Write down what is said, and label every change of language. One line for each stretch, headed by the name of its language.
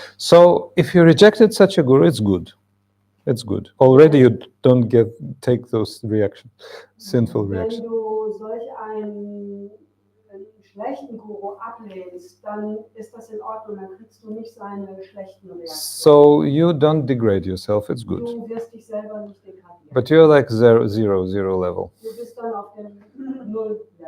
English: So, if you rejected such a guru, it's good. It's good. Already you don't take those sinful reactions.
German: Wenn du solch einen schlechten Guru ablehnst, dann ist das in Ordnung, dann kriegst du nicht seine schlechten Reaktionen.
English: So you don't degrade yourself, it's good.
German: Du wirst dich selber nicht degradieren.
English: But you're like zero level.
German: Du bist dann auf dem Null.